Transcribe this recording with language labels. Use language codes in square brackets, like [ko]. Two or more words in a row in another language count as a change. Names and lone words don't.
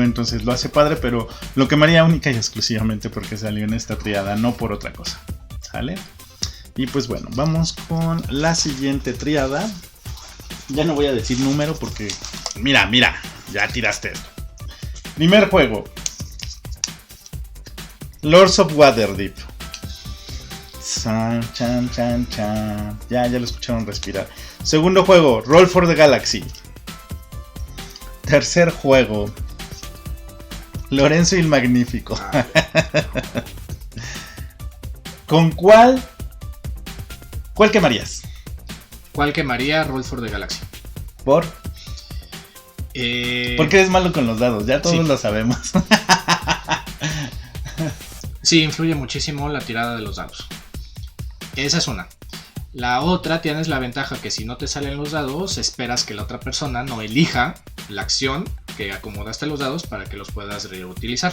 [es] Entonces lo hace padre, pero lo quemaría única y exclusivamente porque salió en esta triada, no por otra cosa. ¿Sale? Y pues bueno, vamos con la siguiente triada. Ya no voy a decir número porque mira, ya tiraste esto. Primer juego, Lords of Waterdeep. Chan, chan, chan, chan. Ya lo escucharon respirar. Segundo juego, Roll for the Galaxy. Tercer juego, Lorenzo el Magnífico. ¿Con cuál quemarías? ¿Cuál quemaría? Roll for the Galaxy. ¿Por? Porque eres malo con los dados, ya todos lo sabemos. Sí, influye muchísimo la tirada de los dados. Esa es una. La otra, tienes la ventaja que si no te salen los dados, esperas que la otra persona no elija la acción que acomodaste los dados para que los puedas reutilizar.